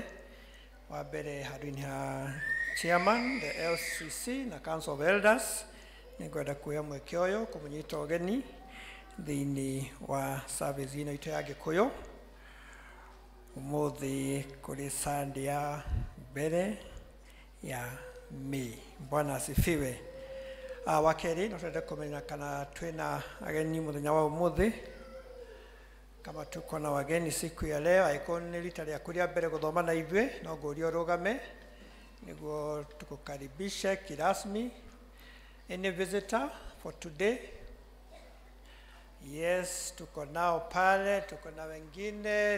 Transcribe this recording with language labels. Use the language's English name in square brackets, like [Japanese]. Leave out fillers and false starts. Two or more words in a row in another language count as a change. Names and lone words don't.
[Kikuyu] Wa mbere handũ-inĩ ha chairman, [English] the LCC na Council of Elders, [Kikuyu] nĩ ngwenda kuoya mweke ũyũ kũmũnyita ũgeni thĩinĩ wa service ĩno itũ ya Gĩkũyũ. Ũmũthĩ kũrĩ Sunday ya mbere ya May. [Swahili] Bwana asifiwe. [Kikuyu] Wa kerĩ no twende kũmenya kana twĩna ageni mũthenya wa ũmũthĩ. [Swahili] Kama tuko na wageni siku ya leo, haiko ni [Kikuyu] rita rĩaku rĩa mbere gũthoma na ithuĩ, no ngũria ũrũgame nĩguo [Swahili] tũkũkaribishe kirasmi. [English] Any visitor for today? Yes, [Swahili] tuko nao pale, tuko na wengine.